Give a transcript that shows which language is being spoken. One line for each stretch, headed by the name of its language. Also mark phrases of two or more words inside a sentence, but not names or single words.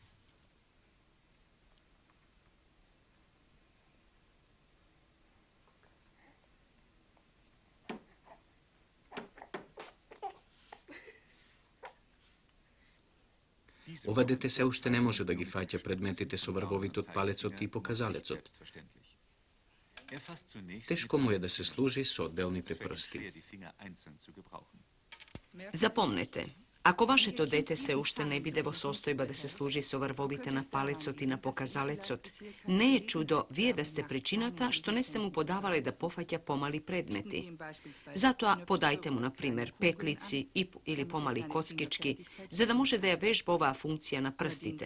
Macedonian: Ова дете се уште не може да ги фаќа предметите со врвовите од палецот и показалецот. Тешко му е да се служи со одделните прсти. Запомнете, ако ваше то дете се уште не биде во состојба да се служи со врвовите на палецот и на показалецот, не е чудо вие да сте причината што не сте му подавале да пофаќа помали предмети. Зато подајте му, на пример, петлици или помали коцкички, за да може да ја вежба ова функција на прстите.